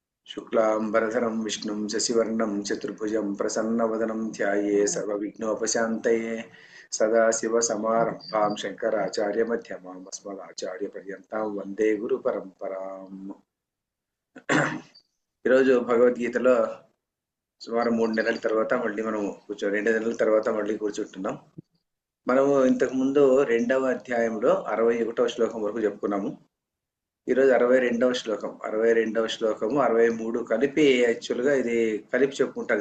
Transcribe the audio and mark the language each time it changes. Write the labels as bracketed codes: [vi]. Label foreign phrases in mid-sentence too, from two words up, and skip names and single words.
[sa] शुक्लांबरधरं विष्णुं शशिवर्णं चतुर्भुजं प्रसन्नवदनं ध्याये सर्वविघ्नोपशान्तये सदाशिवसमारम्भां शङ्कराचार्यमध्यमाम् अस्मदाचार्यपर्यन्तां वंदे गुरुपरंपरां. [te] ఈరోజు భగవద్గీతలో సుమారు 3 నెలల తర్వాత మళ్ళీ మనం 2 నెలల తర్వాత మళ్ళీ కూర్చుంటున్నాం. మనము ఇంతకు ముందు 2వ అధ్యాయంలో 61వ శ్లోకం వరకు చెప్పుకున్నాము. ఈరోజు 62వ శ్లోకం 63 కలిపి యాక్చువల్గా ఇది కలిపి చెప్పుకుంటారు.